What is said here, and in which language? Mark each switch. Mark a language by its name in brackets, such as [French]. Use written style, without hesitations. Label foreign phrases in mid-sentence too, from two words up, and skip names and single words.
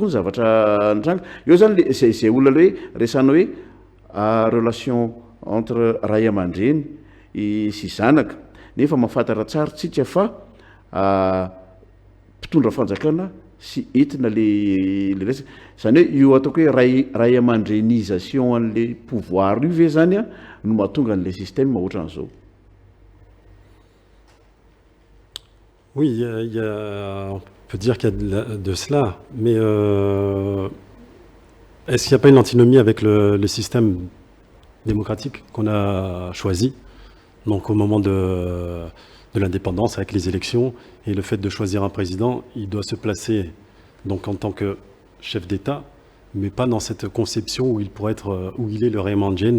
[Malagasy] ny zavatra nitranga eo zany zay olona le hoe resana hoe [French] relation entre [Malagasy] ray aman-dreny sy zanaka nefa mahafantatra tsara tsika fa mpitondra fanjakana sy entina le resaka zany hoe io ataoko hoe ray aman-drenisation an' [French] le pouvoir [Malagasy] io ve zany no mahatonga an' [French] le système [Malagasy] ohatran' zao. [French] Oui, on peut dire qu'il y a de cela, mais est-ce qu'il n'y a pas une antinomie avec le système démocratique qu'on a choisi, donc au moment de l'indépendance avec les élections et le fait de choisir un président, il doit se placer donc en tant que chef d'État, mais pas dans cette conception où il pourrait être, où il est le Rayamandjen.